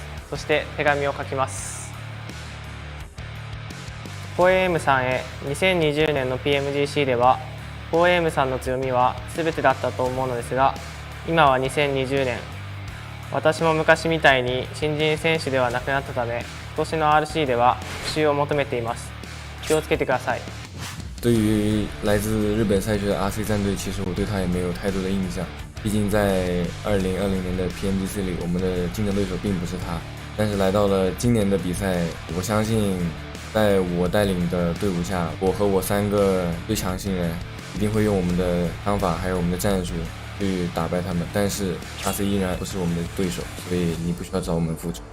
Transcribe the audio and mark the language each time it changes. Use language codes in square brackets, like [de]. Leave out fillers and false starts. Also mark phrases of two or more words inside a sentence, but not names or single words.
[ja] そして手紙を書きます。4AM さんへ。2020年の PMGC では 4AM さんの強みは全てだったと思うのですが、今は2020年、私も昔みたいに新人選手ではなくなったため、今年の RC では復習を求めています。気をつけてください。 [zh] 对于来自日本赛区的 RC 战队，其实我对他也没有太多的印象，毕竟在2020年的 PMGC 里，我们的竞争对手并不是他。但是来到了今年的比赛，我相信在我带领的队伍下，我和我3个最强新人一定会用我们的方法还有我们的战术去打败他们，但是 RC 依然不是我们的对手，所以你不需要找我们复仇。